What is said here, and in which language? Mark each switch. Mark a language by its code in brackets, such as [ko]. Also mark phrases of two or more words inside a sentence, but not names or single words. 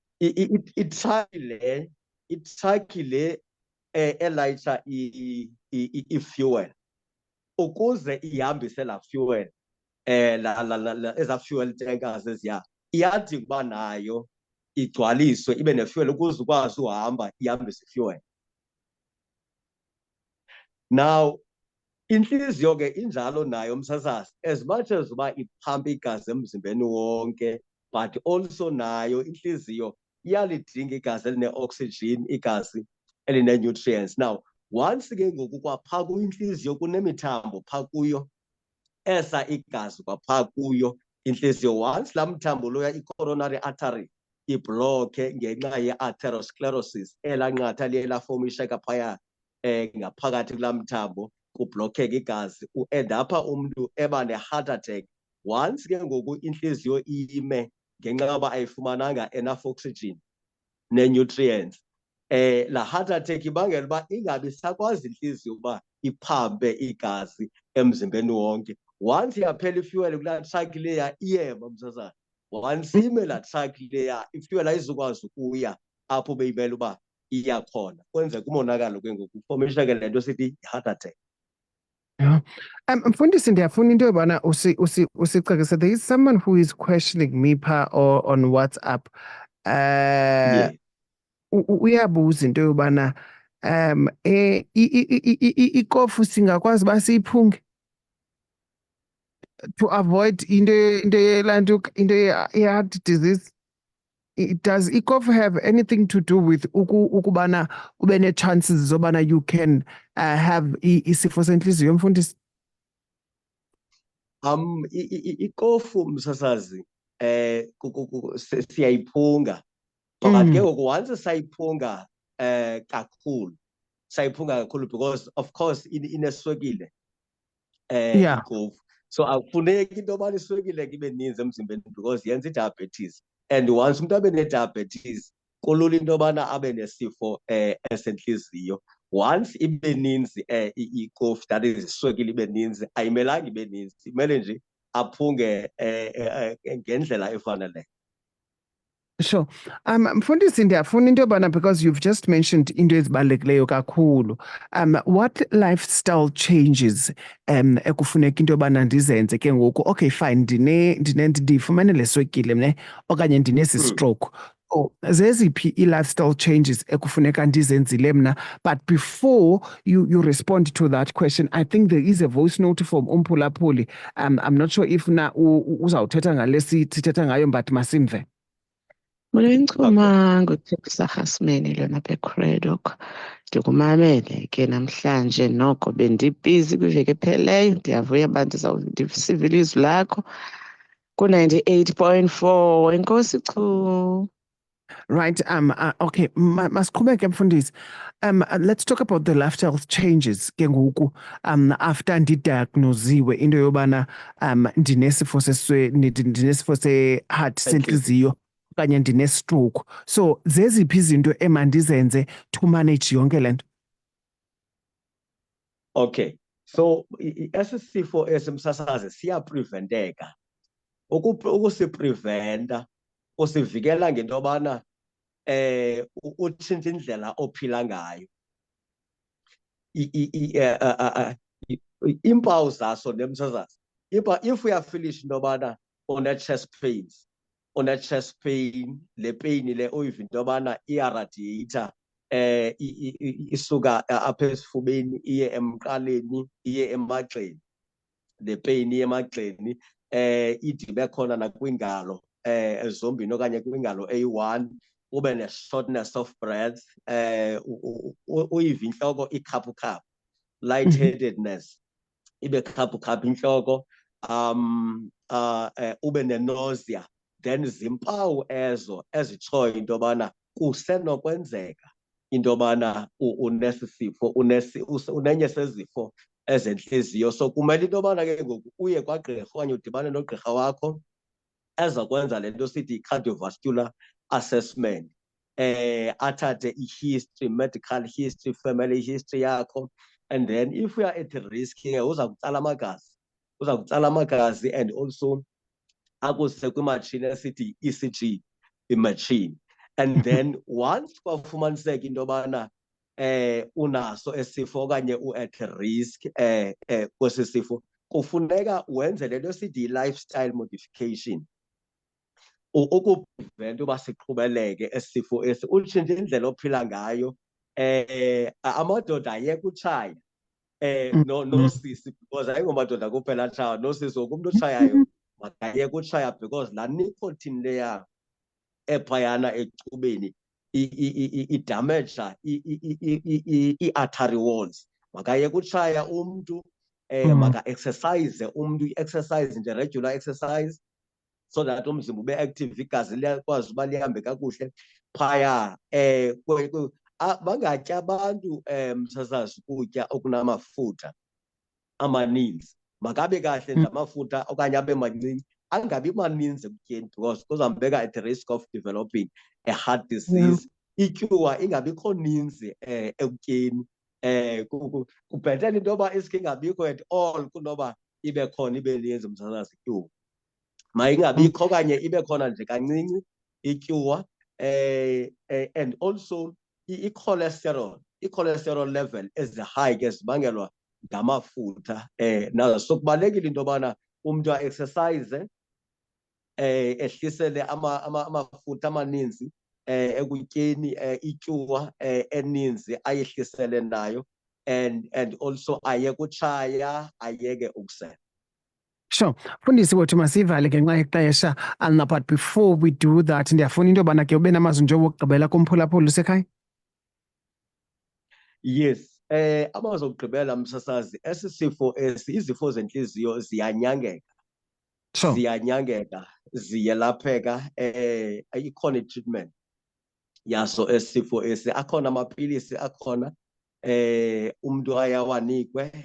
[xh] Itraki le elayitsha i-fuel ukuze ihambise laa fuel eza [en] fuel tankers [xh] eziya iyadinga uba nayo igcwaliswe ibe ne-fuel ukuze ukwazi uhamba ihambise i-fuel. Now intliziyo ke injalo nayo msasazi, [en] as much as [xh] uba iphampa igazi emzimbeni wonke, [en] but also [xh] nayo intliziyo iyalidinga igazi eline-oxygen, igazi eline-nutrients. [en] Now once [xh] ke ngoku kwaphaa kwintliziyo kunemithambo phaa kuyo esa igazi kwaphaa kuyo intliziyo, once laa mthambo loya i- [en] coronary artery [xh] iblokhe ngenxa ye-atherosclerosis, elaa nqatha liye lafomisheka phaya ngaphakathi kulaa mthambo kublokheke igazi, uendapha umntu eba ne- [en] heart attack. [xh] Once ke ngoku intliziyo ime ngenxa yoba ayifumananga [en] enough oxygen [xh] nee-nutrients, laa [en] heart attack [xh] ibangela uba ingabi sakwazi intliziyo uba iphampe igazi emzimbeni wonke. Once yaphela ifuel kulaa traki leya iyema msazana, once ime laa traki leya ifuel ayizukwazi ukuya apho beyimele uba iya khona, kwenzeka umonakalo ke ngoku ufomisheke le nto sithi yi- [en] heart attack. Yeah. [xh] Mfundisi, ndiyafuna into yobana usicacise. [en] There is someone who is questioning me or on WhatsApp. Yeah. [xh] Uyabuza into yobana ikofu singakwazi uba siyiphunge [en] to avoid [xh] into ye- [en] heart disease. Does ikofu have anything to do with [xh] ukubana ube ne-chances zobana [en] you can have [xh] isifo sentliziyo, mfundisi? Ikofu msasazi siyayiphunga, but ke ngoku once sayiphunga kakhulu [en] because of course [xh] ineswekile [en] Yeah. [xh] ikofu, so akufuneki into yobana iswekile ke ibe ninzi emzimbeni because yenza i-diabetes, [en] and once [xh] umntu abe ne-diabetes kulula into yobana abe nesifo esentliziyo. Once ibe ninzi ikofu, [en] that is [xh] iswekile ibe ninzi, ayimelanga ibe ninzi, imele nje aphunge ngendlela efaneleyo. Sure. Mfundisi, ndiyafuna into yobana, [en] because you've just mentioned [xh] into ezibalulekileyo kakhulu. [en] What lifestyle changes [xh] ekufuneka into yobana ndizenze ke ngoku? [en] Okay, fine, [xh] ndifumene le swekile mne okanye ndinesi stroke. Oh, zeziphi i- [en] lifestyle changes [xh] ekufuneka ndizenzile mna? [en] But before you respond to that question, I think there is a voice note from Umphulaphuli. I'm not sure if [xh] na uzawuthetha ngale sithetha ngayo, but masimve. Mulincoma nguThixo Hasmeni lona beCredoc. Ndikumamele ke namhlanje, noko bendibhizi kwiveki epheleyo. Ndiyavuya uba ndizawusiva ilizwi lakho ku-98.4. Enkosi chu. Right. Okay. Masiqhubeke mfundisi. [en] Let's talk about the lifestyle changes [xh] ke ngoku. After ndidiagnosiwe into yobana ndinesifo ndinesifo se-heart sentliziyo okanye ndine-stroke. So zeziphi izinto emandizenze [en] to manage [xh] yonke le nto? Okay, so esi sifo esimsasazi siyapreventeka. Ukusipreventa usivikela ngento yobana utshintshe indlela ophila ngayo. Iimpawu zaso nemsasazi, if uyafilisha into yobana une- [en] chest pains, [xh] une- [en] chest pain, [xh] le pain le uyiva into yobana iyaradieyitha isuka apha esifubeni iye emqaleni iye emagxeni, le pain iye emagxeni ide ibe khona nakwiingalo ezombini okanye kwingalo eyi-1, ube ne- [en] shortness of breath, [xh] uyive intloko ikhaphukhaphu, lightheadedness, ibe khaphukhaphu intloko, ube ne-nausea. Then zimpawu ezo ezitshoyo into yobana kusenokwenzeka into yobana unesi sifo, unenye sezifo ezentliziyo. So kumele into yobana ke ngoku uye kwagqirha okanye udibane nogqirha wakho eza kwenza le nto sithi i- [en] cardiovascular assessment, [xh] athathe i- [en] history, medical history, family history [xh] yakho, [en] and then if you are at risk [xh] uza kutsala amagazi [en] and also [xh] akuse kwimatshini esithi ECG imachine. [en] And then once [xh] kwafumaniseka into yobana unaso esifo okanye u- [en] at risk [xh] kwesi sifo, kufuneka wenze le nto sithi yi- [en] lifestyle modification, [xh] ukuprevent uba siqhubeleke esifo esi, utshintshe indlela ophila ngayo. Amadoda ayeke utshaya, nosisi, because ayingomadoda kuphela atshaya, nosisi woke umntu otshayayo makayeke utshaya, because laa nicotine leya ephayana ecubeni idamaja ii- [en] artery walls. [xh] Makayeke utshaya umntu, maka-exercise umntu, i-exercise nje, [en] regular exercise, so that [xh] umzimba ube active, igazi liyakwazi uba lihambe kakuhle phaya. Bangatya abantu msasazi ukutya okunamafutha amaninzi, makabe kahle nje amafutha okanye abe mancinci, angabi maninzi ekutyeni, because kuzambeka [en] at risk of developing a heart disease. [xh] Ityuwa ingabikho ninzi ekutyeni, kubhetele into yoba iske ingabikho [en] at all [xh] kunoba ibe khona ibe ninzi msasazi ityuwa. Mayingabikho okanye ibe khona nje kancinci ityuwa. [en] And also [xh] i- [en] cholesterol level [xh] ezi-high ke zibangelwa ngamafutha. Nazo so kubalulekile into yobana umntu a-exercise, ehlisele amafutha amaninzi ekutyeni, ityuwa eninzi ayehlisele nayo, [en] and also [xh] ayeke utshaya, ayeke ukusela. Sure. Mfundisi wethu masivale ngenxa yexesha, [en] but before we do that, [xh] ndiyafuna into yobana ke ube namazwi nje wokugqibela kumphulaphuli usekhaya. Yes, amazwi okugqibela msasazi, esi sifo izifo zentliziyo ziyanyangeka. Sure. Ziyanyangeka, ziyelapheka, ikhona i-treatment yaso esifo esi, akhona amapilisi akhona umntu ayawanikwe.